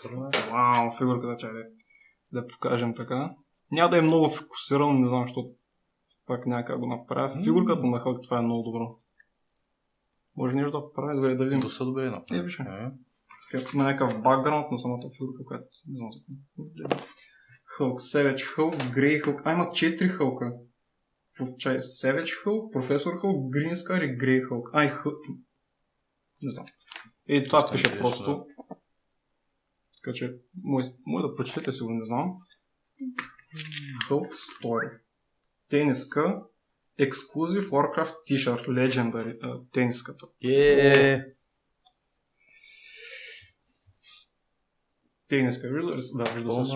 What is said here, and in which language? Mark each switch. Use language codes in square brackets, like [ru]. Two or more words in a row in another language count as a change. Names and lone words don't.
[bg] Вау, фигурката чай да покажем така. Няма да е много фокусирано, не знам, защото пак няма как го направя. Фигурката на Hulk, това е много добро. Може нещо да прави, добре да видим. Доста добре направи. Виж. Има някакъв бакграунд на самата фигурка, която не знам за какво. Hulk, Savage Hulk, Grey Hulk. Има 4 Hulk. Savage Hulk, Професор Hulk, Green Scar и Grey Hulk. Не знам. И това пише просто. Така че, може да прочетете си го, не знам. Hulk Story. Тениска. [en] Exclusive Warcraft T-shirt. Legendary. [bg] Тениската. Тениска. Вижда ли се? Да, вижда се.